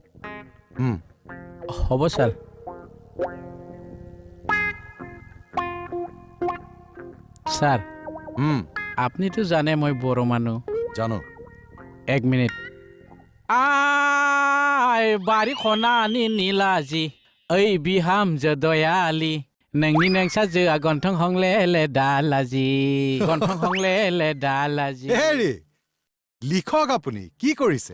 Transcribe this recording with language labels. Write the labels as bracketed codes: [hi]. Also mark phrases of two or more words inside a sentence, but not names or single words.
[as] হ'ব ছাৰ ছাৰ আপুনিতো জানে মই বড়ো মানুহ জানো [brx] 1 मिनिट आय बारि खना आनि निला आजि ओइ बिहामजो दयाली नोंनि नोंसाजोआ गन्थं हंलेले दालाजि गन्थं हंलेले दालाजि [as] হেৰি লিখক আপুনি কি কৰিছে